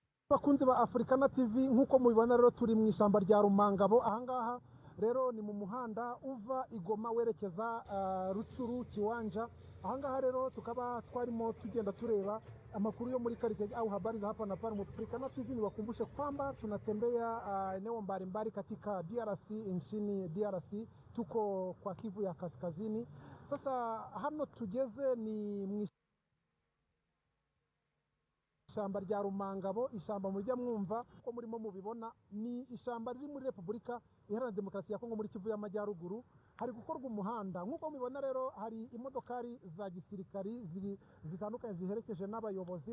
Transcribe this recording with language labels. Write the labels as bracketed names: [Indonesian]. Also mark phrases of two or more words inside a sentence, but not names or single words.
[Kinyarwanda] bakunzi ba Africana TV nk'uko mubibona rero turi mu ishyamba rya Rumangabo. Ahangaha rero ni mu muhanda uva Igoma werekeza Rucuru Kiwanja. Ahangaha rero tukaba twarimo tugenda tureba amakuru yo muri karitsiye [Swahili] au habari za hapa na pale. Africana TV niwakumbushe kwamba tunatembea eneo mbalimbali katika DRC, nchini DRC. Tuko kwa Kivu ya Kaskazini. [Kinyarwanda] Sasa hano tugeze ni ishyamba rya Rumangabo. Ishyamba mujya mwumva ko murimo mubibona ni ishyamba riri muri Repubulika Iharanira Demokarasi ya Kongo muri Kivu y'Amajyaruguru. Hari gukorwa umuhanda nk'uko mubibona rero, hari imodokari za gisirikari zitandukanye ziherekeje n'abayobozi.